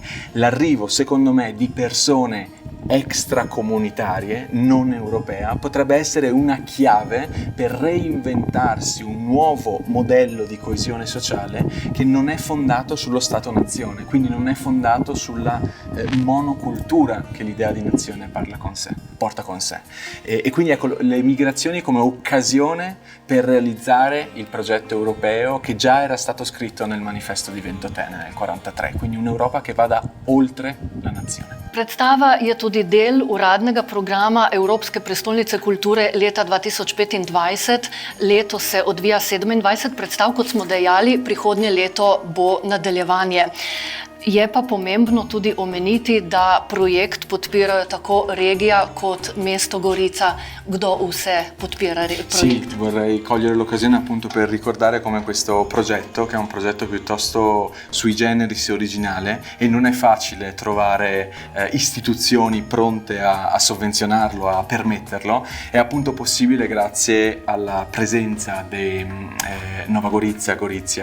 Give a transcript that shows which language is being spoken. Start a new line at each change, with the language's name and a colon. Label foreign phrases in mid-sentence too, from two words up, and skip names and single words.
Italian: L'arrivo, secondo me, di persone extracomunitarie, non europea, potrebbe essere una chiave per reinventarsi un nuovo modello di coesione sociale che non è fondato sullo Stato-nazione, quindi non è fondato sulla monocultura che l'idea di nazione porta con sé. E quindi ecco, le migrazioni come occasione per realizzare il progetto europeo che già era stato scritto nel manifesto di Ventotene nel 1943, quindi un'Europa che vada oltre la nazione.
Slovenian: Predstava je tudi del uradnega programa Evropske prestolnice kulture leta 2025. Letos se odvija 27 predstav, kot smo dejali, prihodnje leto bo nadaljevanje. Je pa pomembno tudi omeniti, da projekt podpirajo tako regija kot mesto Gorica. Kdo vse podpira projekt?
Italian: Sì, vorrei cogliere l'occasione appunto per ricordare come questo progetto, che è un progetto piuttosto
Latin: sui generis
Italian: e originale, e non è facile trovare istituzioni pronte a sovvenzionarlo, a permetterlo, è appunto possibile grazie alla presenza di Nova Gorizia, Gorizia,